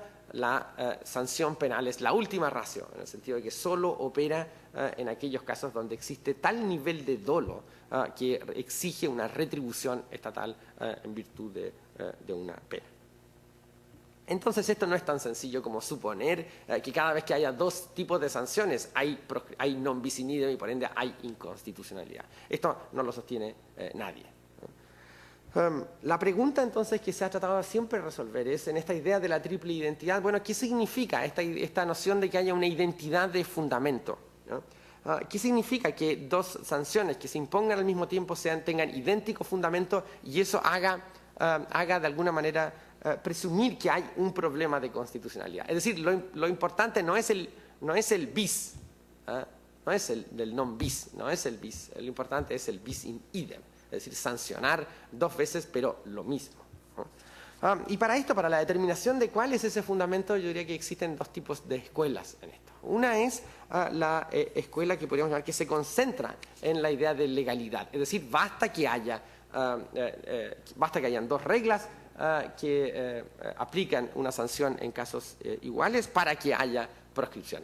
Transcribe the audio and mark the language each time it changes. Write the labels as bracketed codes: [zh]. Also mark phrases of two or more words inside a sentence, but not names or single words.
[es] La sanción penal es la última ratio, en el sentido de que solo opera en aquellos casos donde existe tal nivel de dolo que exige una retribución estatal en virtud de una pena. Entonces, esto no es tan sencillo como suponer que cada vez que haya dos tipos de sanciones hay [la] non bis in idem [es] y por ende hay inconstitucionalidad. Esto no lo sostiene nadie. La pregunta entonces que se ha tratado siempre de resolver es, en esta idea de la triple identidad, bueno, ¿qué significa esta noción de que haya una identidad de fundamento? ¿Qué significa que dos sanciones que se impongan al mismo tiempo tengan idéntico fundamento y eso haga de alguna manera presumir que hay un problema de constitucionalidad? Es decir, lo importante no es el bis, no es el [la] non bis, [es] no es el bis, lo importante es el [la] bis in idem, [es] es decir, sancionar dos veces pero lo mismo. Y para esto, para la determinación de cuál es ese fundamento, yo diría que existen dos tipos de escuelas en esto. Una es la escuela que podríamos llamar que se concentra en la idea de legalidad, es decir, basta que hayan dos reglas que aplican una sanción en casos iguales para que haya proscripción.